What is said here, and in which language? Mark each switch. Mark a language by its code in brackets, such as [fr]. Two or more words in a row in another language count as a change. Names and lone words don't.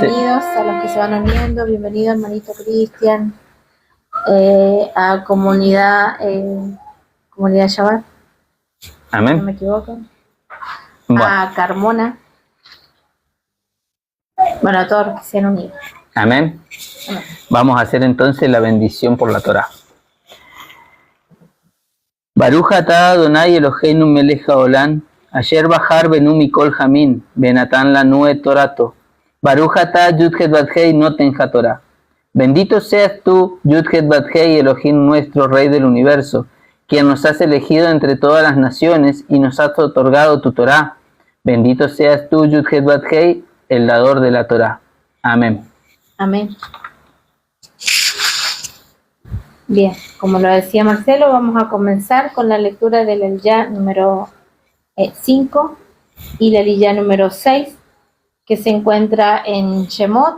[es] Bienvenidos a los que se van uniendo, bienvenido hermanito Cristian, a comunidad Shabbat. Amén. No me equivoco. Bueno. A Carmona. Bueno, a todos los que se han unido. Amén. Amén. Vamos a hacer entonces la bendición por la Torá. [he] ברוך אתה אדני אלהינו מלך העולם אשר בחר בנו מכל העמים ונתן לנו את תורתו. ברוך אתה יוד-הא ואו-הא נותן התורה. [es] Bendito seas tú, Yud-Het Bat-Hei, Elohim nuestro, Rey del universo, quien nos has elegido entre todas las naciones y nos has otorgado tu Torá. Bendito seas tú, Yud-Het Bat-Hei, el dador de la Torá. Amén. Amén. Bien, como lo decía Marcelo, vamos a comenzar con la lectura del Eliyá número 5 y la Eliyá número 6, que se encuentra en Shemot.